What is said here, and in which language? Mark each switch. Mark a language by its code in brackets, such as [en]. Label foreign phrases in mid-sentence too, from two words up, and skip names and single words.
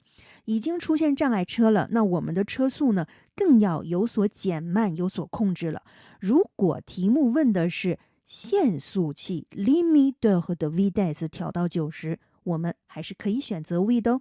[zh] 已经出现障碍车了，那我们的车速呢更要有所减慢，有所控制了。如果题目问的是限速器 [fr] limiteur de vitesse [zh] 调到90，我们还是可以选择 oui 的哦。